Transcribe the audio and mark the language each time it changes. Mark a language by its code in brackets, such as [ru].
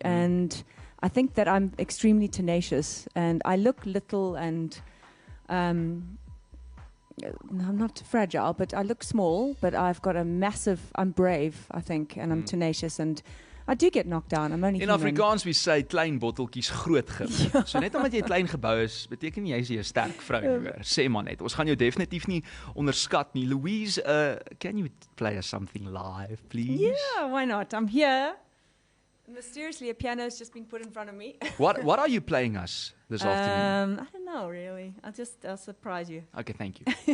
[en] And I think that I'm extremely tenacious, and I look little and I'm not fragile, but I look small, but I've got I'm brave, I think, and I'm tenacious, and I do get knocked down. I'm only In human. [af] Afrikaans we sê klein botteltjies groot gif. So net omdat jy klein gebou is, beteken jy is jy 'n sterk vrou. Sê maar net. Ons gaan jou definitief nie onderskat nie. [en] Louise, can you play us something live, please? Yeah, why not? I'm here. Mysteriously, a piano's just been put in front of me. What are you playing us this afternoon? I don't know, really. I'll surprise you. Okay, thank you.